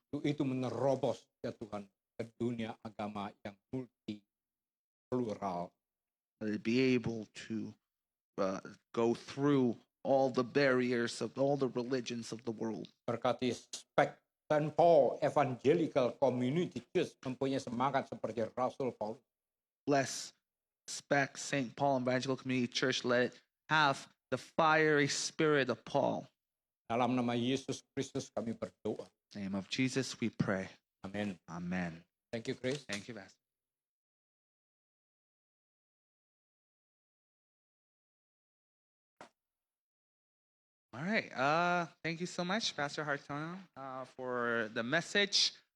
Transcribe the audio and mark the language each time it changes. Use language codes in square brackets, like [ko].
[id] Itu menerobos ya Tuhan ke dunia agama yang multi plural. [en] Let it be able to go through all the barriers of all the religions of the world. [id] Berkati Spek St. Paul Evangelical Community Church mempunyai semangat seperti Rasul Paulus. [en] Bless, respect St. Paul Evangelical Community Church. Let it have the fiery spirit of Paul. [id] Dalam nama Yesus Kristus kami berdoa. [en] In the name of Jesus, we pray. [id] Amin. [en] Amen. Thank you, Chris. Thank you, Pastor. All right. Thank you so much, Pastor Hartono, for the message.